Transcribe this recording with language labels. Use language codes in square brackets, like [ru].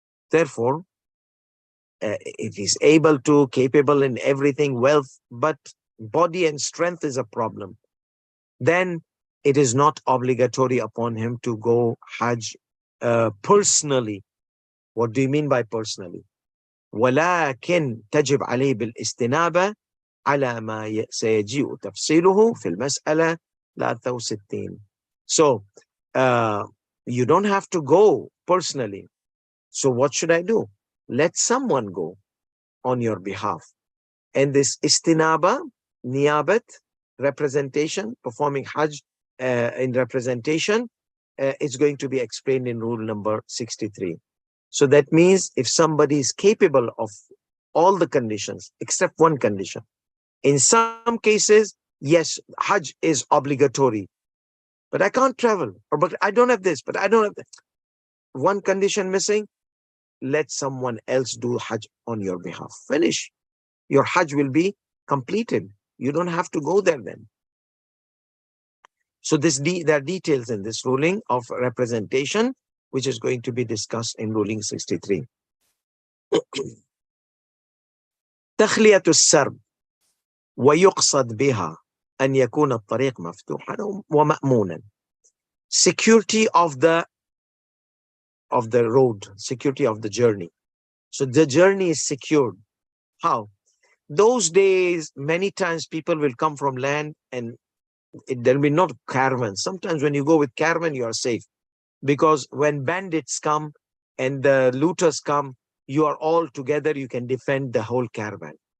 [en] Therefore, if he's able to, capable in everything, wealth, but body and strength is a problem, then it is not obligatory upon him to go Hajj personally. What do you mean by personally? [ar] ولكن تجب عليه بالاستنابة على ما سيجيء تفصيله في المسألة 63. [en] So, you don't have to go personally. So what should I do? Let someone go on your behalf. And this istinaba, niyabat, representation, performing Hajj in representation, is going to be explained in rule number 63. So that means if somebody is capable of all the conditions, except one condition, in some cases, yes, Hajj is obligatory, but I can't travel, or but I don't have this, but I don't have that. One condition missing, let someone else do Hajj on your behalf. Finish. Your Hajj will be completed. You don't have to go there then. So there are details in this ruling of representation, which is going to be discussed in ruling 63. [ar] تخلية السرب ويقصد بها أن يكون الطريق مفتوحا ومأمونا. [en] Security of the road, security of the journey. So the journey is secured. How? Those days, many times people will come from land and there will be not caravans. Sometimes when you go with caravan, you are safe. Because when bandits come and the looters come, you are all together, you can defend the whole caravan.